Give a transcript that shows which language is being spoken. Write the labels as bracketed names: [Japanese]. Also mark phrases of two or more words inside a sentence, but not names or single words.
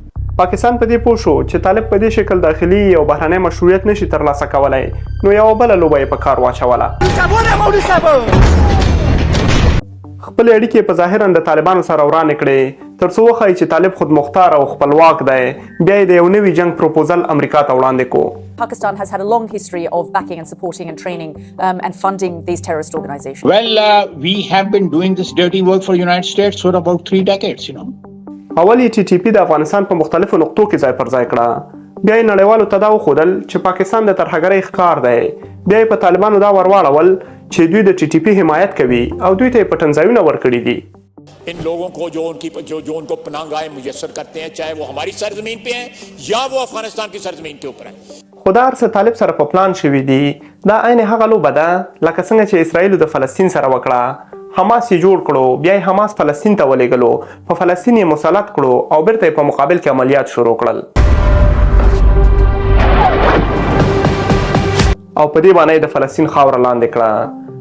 [Pashto] پاکستان په دې پوه شو چې طالب په دې شکل داخلي او بهرنی مشروعیت نشي ترلاسه کولی، نو یوه بله لوبه یې په کار واچوله. خپل اړیکې په ظاهرا د طالبانو سره ورانې کړې تر څو وښایي چې طالب خودمختار او خپلواک دی. بیا یې د یو نوي جنګ پروپوزل امریکا ته وړاندې کو. [English] Pakistan has had a long history of backing and supporting and training and funding these terrorist organizations. Well, we have been doing this dirty work for the United States for about 3 decades, you know. [Pashto] اول یې TTP د افغانستان په مختلفو نقطو کې ځای پر ځای کړه. بیا یې نړیوالو ته دا وښودل چې پاکستان د ترهګرۍ ښکار دی. بیا یې په طالبانو دا ورواړول چې دوی د TTP حمایت کوي او دوی ته یې پټنځایونه ورکړي دي. [Urdu] ان لوگوں کو جو ان کو پناہ گاہیں میسر کرتے ہیں، چاہے وہ ہماری سرزمین پے ہیں یا وہ افغانستان کی سرزمین کے اوپر ہیں. [Pashto] خو دا هر څه طالب سره په پلان شوي دي. دا عین هغه لوبه ده لکه څنګه چې اسرائیلو د فلسطین سره وکړه. حماس یې جوړ کړو، بیا یې حماس فلسطین ته ولېږلو، په فلسطین یې مسلط کړو او بیرته یې په مقابل کې عملیات شروع کړل. او په دې باندې د فلسطین خاوره لاندې کړه.